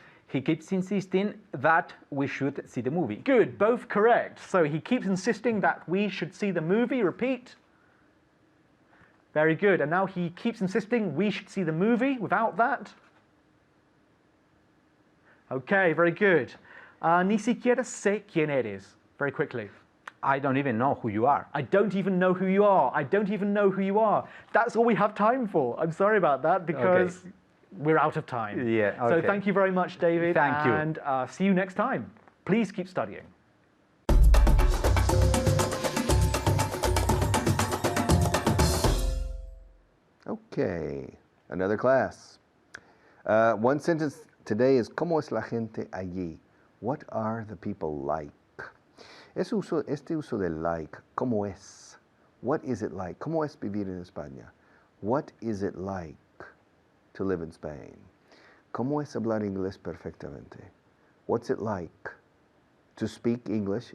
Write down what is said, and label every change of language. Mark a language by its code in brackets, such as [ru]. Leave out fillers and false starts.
[en] He keeps insisting that we should see the movie. good, both correct. So he keeps insisting that we should see the movie. Repeat. Very good. And now he keeps insisting we should see the movie without that. Okay, very good. [es] Ni siquiera sé quién eres. [en] Very quickly. I don't even know who you are. I don't even know who you are. I don't even know who you are. That's all we have time for. I'm sorry about that because we're out of time. Yeah, So okay. thank you very much, David. Thank you. And see you next time. Please keep studying. Okay, another class. One sentence today is [es] ¿Cómo es la gente allí? [en] What are the people like? [es] Este uso de like, ¿cómo es? [en] What is it like? [es] ¿Cómo es vivir en España? [en] What is it like to live in Spain? [es] ¿Cómo es hablar inglés perfectamente? [en] What's it like to speak English?